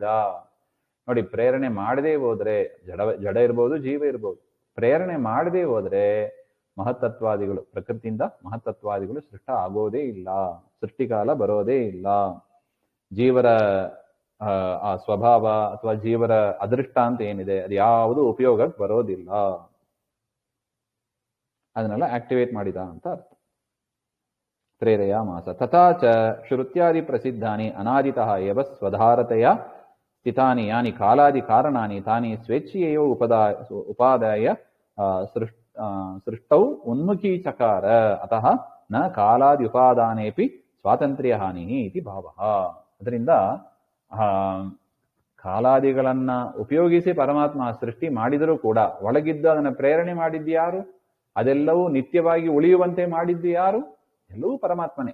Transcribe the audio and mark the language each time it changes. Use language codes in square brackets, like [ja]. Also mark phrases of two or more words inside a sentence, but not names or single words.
[kn] ನೋಡಿ, ಪ್ರೇರಣೆ ಮಾಡದೇ ಹೋದ್ರೆ ಜಡ ಇರ್ಬೋದು, ಜೀವ ಇರ್ಬೋದು, ಪ್ರೇರಣೆ ಮಾಡದೇ ಹೋದ್ರೆ ಮಹತ್ತತ್ವಾದಿಗಳು, ಪ್ರಕೃತಿಯಿಂದ ಮಹತ್ತತ್ವಾದಿಗಳು ಸೃಷ್ಟ ಆಗೋದೇ ಇಲ್ಲ, ಸೃಷ್ಟಿಕಾಲ ಬರೋದೇ ಇಲ್ಲ. ಜೀವರ ಆ ಸ್ವಭಾವ ಅಥವಾ ಜೀವರ ಅದೃಷ್ಟ ಅಂತ ಏನಿದೆ ಅದು ಯಾವುದು ಉಪಯೋಗಕ್ಕೆ ಬರೋದಿಲ್ಲ. ಅದನ್ನೆಲ್ಲ ಆಕ್ಟಿವೇಟ್ ಮಾಡಿದ ಅಂತ ಅರ್ಥ. [sa] ಪ್ರೇರೆಯ ಮಾಸ ತಥಾಚ ಶ್ರುತ್ಯಾದಿ ಪ್ರಸಿದ್ಧಾನಿ ಅನಾದಿತಃ ಎವ ಸ್ವಧಾರತೆಯ ಸ್ಥಿತಾನಿ ಯಾನಿ ಕಾಲಾದಿ ಕಾರಣಾನಿ ತಾನಿ ಸ್ವೇಚ್ಛೆಯೋ ಉಪಾದಾಯ ಸೃಷ್ಟೌ ಉನ್ಮುಖೀಚಕಾರ ಅತಃ ನ ಕಾಲಾದಿ ಉಪಾದಾನೇಪಿ ಸ್ವಾತಂತ್ರ್ಯ ಹಾನಿ ಇತಿ ಭಾವಃ. [kn] ಅದರಿಂದ ಕಾಲಾದಿಗಳನ್ನ ಉಪಯೋಗಿಸಿ ಪರಮಾತ್ಮ ಸೃಷ್ಟಿ ಮಾಡಿದರೂ ಕೂಡ ಒಳಗಿದ್ದು ಅದನ್ನ ಪ್ರೇರಣೆ ಮಾಡಿದ್ಯಾರು? ಅದೆಲ್ಲವೂ ನಿತ್ಯವಾಗಿ ಉಳಿಯುವಂತೆ ಮಾಡಿದ್ದು ಯಾರು? ಎಲ್ಲವೂ ಪರಮಾತ್ಮನೇ.